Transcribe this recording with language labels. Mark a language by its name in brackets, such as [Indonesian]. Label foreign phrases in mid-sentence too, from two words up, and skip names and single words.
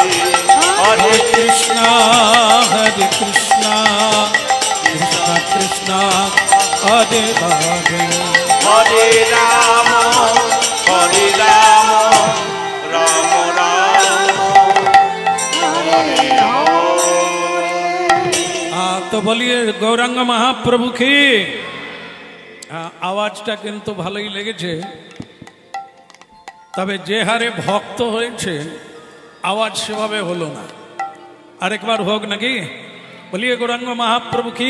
[Sanskrit] Hare Krishna, Krishna Krishna, Hare Hare. Hare Rama, Rama Rama, Hare Hare. [Hindi] तो बोलिए गौरांग महाप्रभु की। [Bangla] আওয়াজটা কিন্তু ভালোই লেগেছে, তবে যে হারে ভক্ত হয়েছে আওয়াজ সেভাবে হলো না। আরেকবার হোক নাকি? [Hindi] बोलिए गौरांग महाप्रभु की।